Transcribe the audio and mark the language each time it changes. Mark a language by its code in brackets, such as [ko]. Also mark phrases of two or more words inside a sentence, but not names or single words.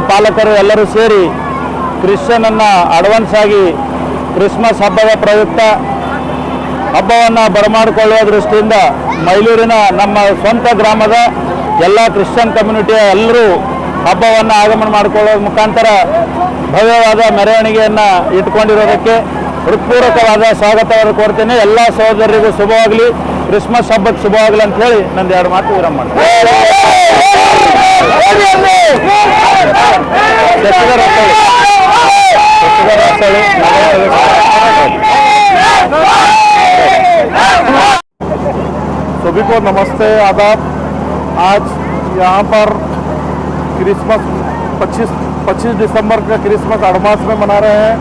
[kn] ಪಾಲಕರು ಎಲ್ಲರೂ ಸೇರಿ ಕ್ರಿಶ್ಚಿಯನನ್ನು ಅಡ್ವಾನ್ಸ್ ಆಗಿ ಕ್ರಿಸ್ಮಸ್ ಹಬ್ಬದ ಪ್ರಯುಕ್ತ ಹಬ್ಬವನ್ನು ಬರಮಾಡಿಕೊಳ್ಳುವ ದೃಷ್ಟಿಯಿಂದ ಮೈಲೂರಿನ ನಮ್ಮ ಸ್ವಂತ ಗ್ರಾಮದ ಎಲ್ಲ [en] Christian community [kn] ಎಲ್ಲರೂ ಹಬ್ಬವನ್ನು ಆಗಮನ ಮಾಡಿಕೊಳ್ಳುವ ಮುಖಾಂತರ ಭವ್ಯವಾದ ಮೆರವಣಿಗೆಯನ್ನು ಇಟ್ಕೊಂಡಿರೋದಕ್ಕೆ ಹೃತ್ಪೂರ್ವಕವಾದ ಸ್ವಾಗತವನ್ನು ಕೋರ್ತೇನೆ. ಎಲ್ಲ ಸಹೋದರರಿಗೂ ಶುಭವಾಗಲಿ, ಕ್ರಿಸ್ಮಸ್ ಹಬ್ಬಕ್ಕೆ ಶುಭವಾಗಲಿ ಅಂತ ಹೇಳಿ ನಂದು ಎರಡು ಮಾತು ವಿರಾಮ ಮಾಡ್ತೀನಿ. [hi] सभी को नमस्ते, आदाब। आज यहाँ पर क्रिसमस 25 दिसंबर का क्रिसमस एडवांस में मना रहे हैं।